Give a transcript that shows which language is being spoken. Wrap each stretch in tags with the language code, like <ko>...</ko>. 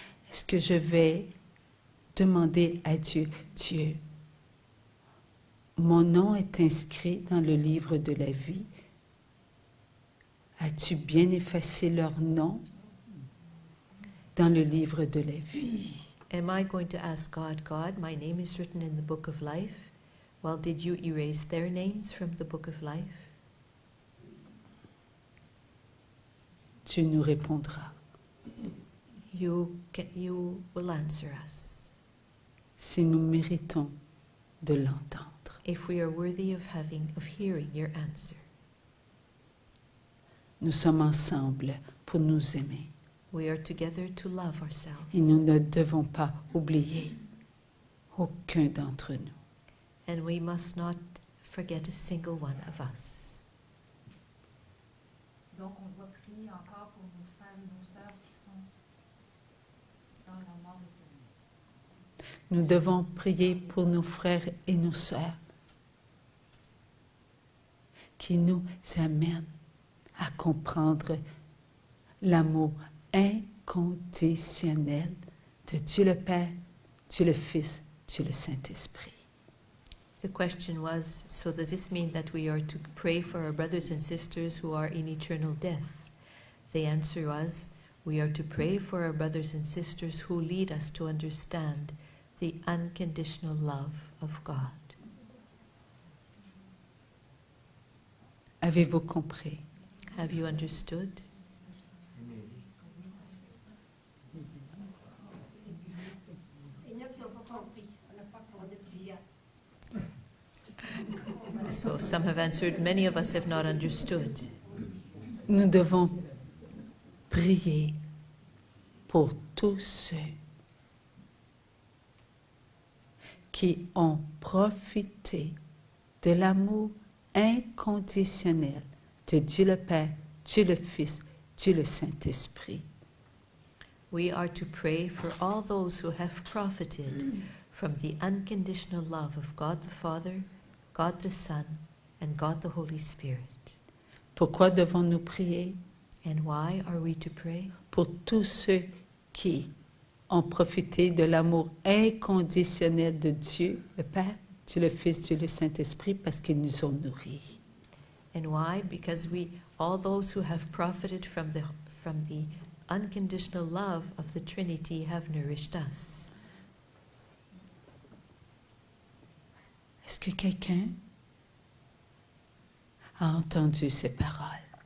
<fr>Est-ce que je vais demander à Dieu, Dieu, mon nom est inscrit dans le livre de la vie. As-tu bien effacé leur nom dans le livre de la vie?</fr> <en>Am I going to ask God, God, my name is written in the book of life? Well, did you erase their names from the book of life?</en> <fr>Tu nous répondras.</fr> <en>You will answer us</en> <fr>Si nous méritons de l'entendre.</fr> <en>if we are worthy of hearing your answer.</en> <fr>Nous sommes ensemble pour nous aimer.</fr> <en>We are together to love</en> <fr>Et</fr> <en>ourselves,</en> <fr>nous ne devons pas oublier aucun d'entre nous.</fr> <en>and we must not forget a single one of us.</en> <fr>Donc, Donc, on doit prier encore pour nos frères et nos sœurs qui sont dans la mort éternelle. Nous devons prier pour nos frères et nos sœurs qui nous amènent à comprendre l'amour inconditionnel de Dieu le Père, Dieu le Fils, Dieu le Saint-Esprit.</fr> <en>The question was, so does this mean that we are to pray for our brothers and sisters who are in eternal death? The answer was, we are to pray for our brothers and sisters who lead us to understand the unconditional love of God.</en> <fr>Avez-vous compris?</fr> <en>Have you understood?</en> <fr>Il y en a qui n'ont pas compris. On n'a pas compris plusieurs.</fr> <en>So some have answered, many of us have not understood.</en> <fr>Nous devons prier pour tous ceux qui ont profité de l'amour inconditionnel de Dieu le Père, Dieu le Fils, Dieu le Saint-Esprit.</fr> <en>We are to pray for all those who have profited from the unconditional love of God the Father, God the Son, and God the Holy Spirit.</en> <fr>Pourquoi devons-nous prier?</fr> <en>And why are we to pray?</en> <fr>Pour tous ceux qui ont profité de l'amour inconditionnel de Dieu le Père, Dieu le Fils, Dieu le Saint-Esprit, parce qu'ils nous ont nourris.</fr> <en>And why? Because all those who have profited from the unconditional love of the Trinity have nourished us.</en> <fr>Est-ce que quelqu'un a entendu ces paroles?</fr>